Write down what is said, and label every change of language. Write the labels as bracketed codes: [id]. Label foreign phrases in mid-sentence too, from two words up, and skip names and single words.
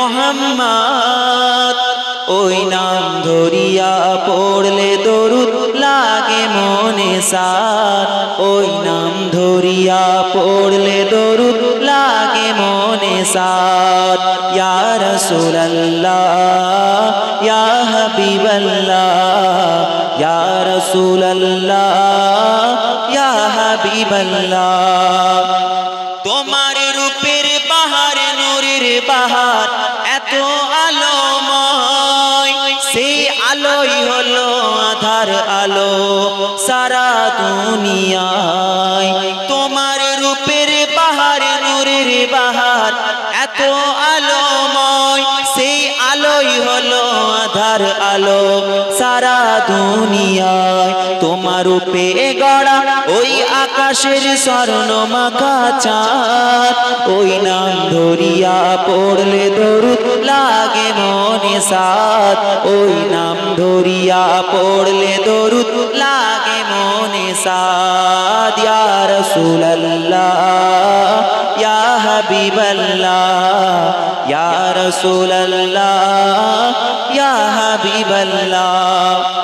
[bn] মোহাম্মদ ওই নাম ধরিয়া পড়লে দরুদ লাগে মনে সাথ ওই নাম ধরিয়া পড়লে দরুদ লাগে মনে সাথ [ar] يا رسول الله يا حبيب الله يا رسول الله يا حبيب الله [bn] তোমার রূপের বাহার নূরের বাহার এতো আলোময় সে আলোই হলো আঁধার আলো সারা দুনিয়ায় তোমার রূপের বাহার নূরের বাহার এতো আলোময় সে আলোই হলো আঁধার আলো সারা দুনিয়ায় তোমার রূপে গড়া ওই আকাশের স্বর্ণ মাখা চাঁদ ওই নাম ধরিয়া পড়লে দরুদ লাগে মনে সাথ ওই নাম ধরিয়া পড়লে দরুদ লাগে মনে সাথ [ar] يا رسول الله يا حبيب الله يا رسول الله يا حبيب الله